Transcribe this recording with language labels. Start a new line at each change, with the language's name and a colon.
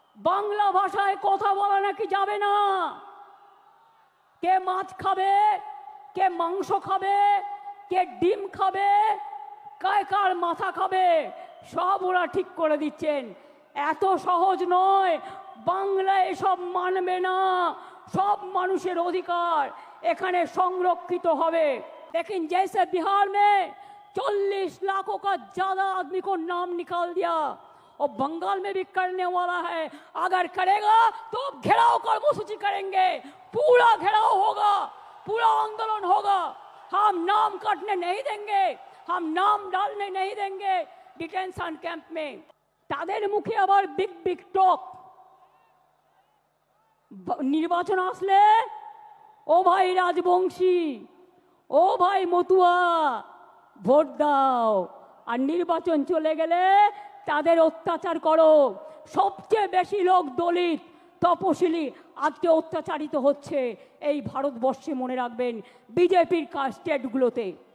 Bangla: বাংলা ভাষায় কথা বলা নাকি যাবে না। কে মাছ খাবে, কে মাংস খাবে, কে ডিম খাবে, কার মাথা খাবে, সব ওরা ঠিক করে দিচ্ছেন। এত সহজ নয়, বাংলা এসব মানবে না। সব মানুষের অধিকার এখানে সংরক্ষিত হবে।
Hindi: लेकिन जैसे बिहार में 40 लाखों का ज्यादा आदमी को नाम निकाल दिया और बंगाल में भी करने वाला है। अगर करेगा तो घेराव कर्मसूची करेंगे, पूरा घेराव होगा, पूरा आंदोलन होगा। हम नाम काटने नहीं देंगे, हम नाम डालने नहीं देंगे डिटेंशन कैंप में।
Bangla: তাদের মুখে আবার
English: Big big talk.
Bangla: নির্বাচন আসলে ও ভাই রাজবংশী, ও ভাই মতুয়া, ভোট দাও, আর নির্বাচন চলে গেলে তাদের অত্যাচার করো। সবচেয়ে বেশি লোক দলিত তপশিলি আজকে অত্যাচারিত হচ্ছে এই ভারতবর্ষে, মনে রাখবেন, বিজেপির স্টেটগুলোতে।